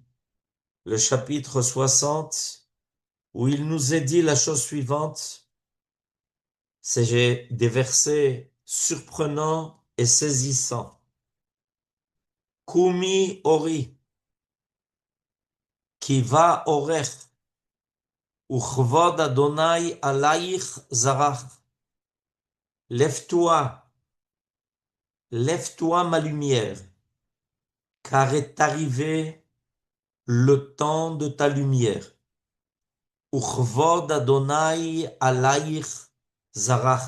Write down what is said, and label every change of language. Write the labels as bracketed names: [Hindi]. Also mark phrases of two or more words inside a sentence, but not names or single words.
[French] Le chapitre 60, où il nous est dit la chose suivante, c'est des versets surprenants et saisissants. [Hebrew] קומי אורי כי בא אורך וכבוד אדוני עלייך זרח. [French] Lève-toi, lève-toi ma lumière, car est arrivé le temps de ta lumière. [Hebrew] וכבוד אדוני עלייך זרח.